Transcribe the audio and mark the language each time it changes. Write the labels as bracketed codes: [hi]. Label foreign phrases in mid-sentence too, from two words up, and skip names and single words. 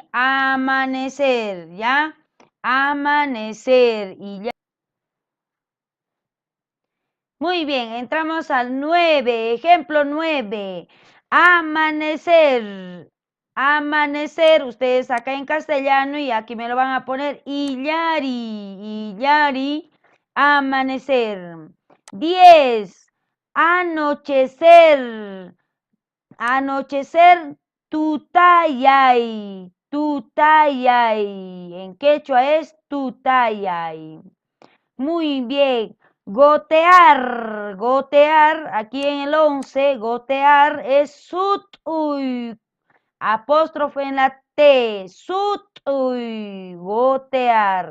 [es] Amanecer, ¿ya? Amanecer. Illari. Muy bien, entramos al 9. Ejemplo 9. Amanecer. Amanecer. Ustedes acá en castellano y aquí me lo van a poner illari. Illari. Amanecer. 10. Anochecer. Anochecer. [qu] Tutayay. Tutayay. [es] En quechua es tutayay. Muy bien. Gotear, gotear, aquí en el 11, gotear es sutuy, apóstrofe en la T, sutuy, gotear.